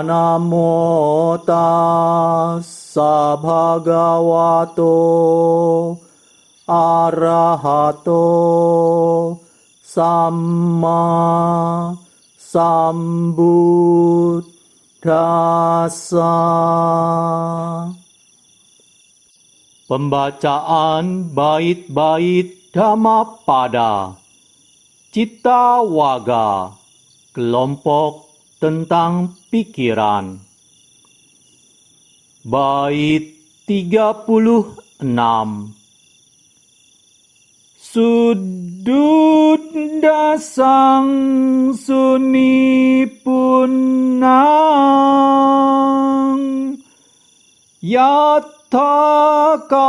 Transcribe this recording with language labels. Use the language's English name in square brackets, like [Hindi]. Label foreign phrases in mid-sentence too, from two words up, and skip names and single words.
[Pali] Namo tassa bhagavato arahato samma sambuddhassa. [Indonesian] Pembacaan bait-bait Dhammapada. Cittawaga, kelompok tentang pikiran. Bait 36. [Pali] Suddhudasang sunipunang yatta